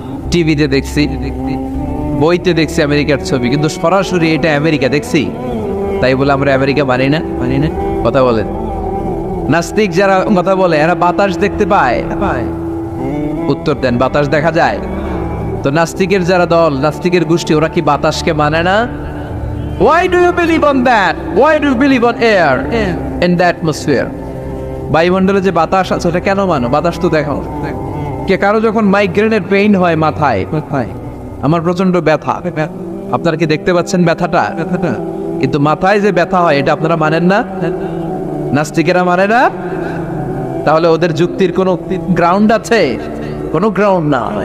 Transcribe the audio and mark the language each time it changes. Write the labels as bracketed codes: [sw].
[bn] টিভিতে দেখছি, বইতে দেখছি আমেরিকার ছবি, কিন্তু সরাসরি এটা আমেরিকা দেখছি? তাই বলে আমরা আমেরিকা মানি না? কথা বলেন। নাস্তিক যারা কথা বলে এরা বাতাস দেখতে পায়? উত্তর দেন, বাতাস দেখা যায়? তো নাস্তিকের যারা দল, নাস্তিকের গোষ্ঠী, ওরা কি বাতাসকে মানে না? [en] Why do you believe on that? Why do you believe on air in the atmosphere? [bn] বায়ুমণ্ডলে যে বাতাস আছে ওটা কেন মানো? বাতাস তো দেখো। কে কারো যখন মাইগ্রেনের পেইন হয় মাথায়, আমার প্রচন্ড ব্যথা, আপনারা কি দেখতে পাচ্ছেন ব্যথাটা? কিন্তু মাথায় যে ব্যথা হয় এটা আপনারা মানেন না? নাস্তিকেরা মানে না? তাহলে ওদের যুক্তির কোনো গ্রাউন্ড আছে? কোনো গ্রাউন্ড না।